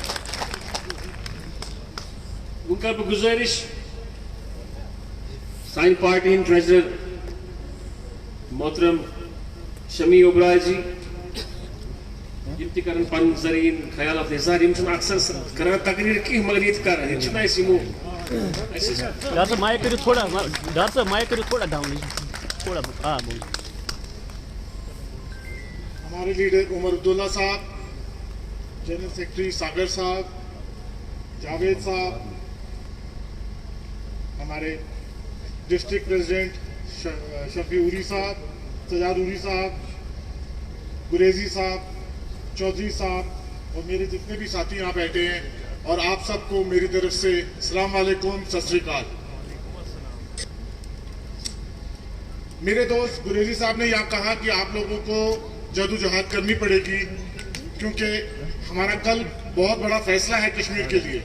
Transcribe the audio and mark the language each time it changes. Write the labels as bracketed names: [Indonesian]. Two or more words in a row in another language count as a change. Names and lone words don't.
[Kashmiri] وۄنۍ کر بہٕ گُزٲرِش سانہِ پارٹی ہٕنٛدۍ ٹریجرر محترم شمی اوبرائے جی یم تہِ کرن پن زرعین خیالات اظہار یم چھِنہٕ اکثر کران تقریر کینٛہہ مگر ییٚتہِ کران ییٚتہِ چھِنہٕ اَسہِ یِمو ڈاکٹر صاحب مائک کٔرِو تھوڑا ڈاکٹر صاحب مائک کٔرِو تھوڑا ڈاؤن تھوڑا بول [Hindi] हमारे लीडर उमर अब्दुल्ला साहब जनरल सेक्रेटरी सागर साहब जावेद साहब हमारे डिस्ट्रिक्ट प्रेसिडेंट शफी उरी साहब, सजाद उरी साहब, गुरेजी साहब, चौधरी साहब और मेरे जितने भी साथी यहाँ बैठे हैं, और आप सबको मेरी तरफ से [Arabic] السلام علیکم, [Punjabi] ਸਤਿ ਸ੍ਰੀ ਅਕਾਲ। [Hindi] मेरे दोस्त गुरेजी साहब ने यहाँ कहा कि आप लोगों को जदोजहद करनी पड़ेगी, क्योंकि हमारा कल बहुत बड़ा फैसला है कश्मीर के लिए।